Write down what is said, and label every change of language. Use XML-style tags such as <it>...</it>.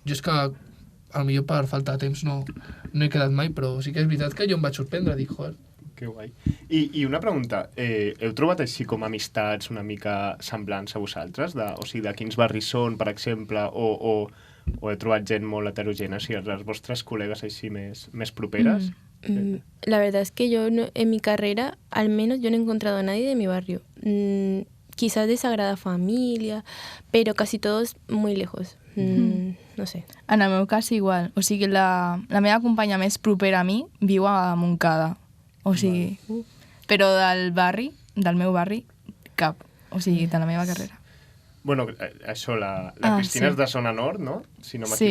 <ca>Jo és que potser per falta de temps no he quedat mai, però sí que és veritat que jo em vaig sorprendre. Dic, joder, Que guai. I una pregunta, heu trobat així com amistats una mica semblants a vosaltres? O sigui, de quins barris són, per exemple, o heu trobat gent molt heterogènia, o sigui, les vostres col·legues així més properes?</ca> <es>La verdad es que yo en mi carrera, al menos yo no he encontrado a nadie de mi barrio. Quizás de Sagrada Familia, pero casi todos muy lejos. No sé.</es> <ca>En el meu cas, igual. O sigui, la meva companya més propera a mi viu a Montcada. O sigui, però del meu barri, cap. O sigui, de la meva carrera. Bueno, això, la Cristina és de Zona Nord, no? Si no Sí,</ca>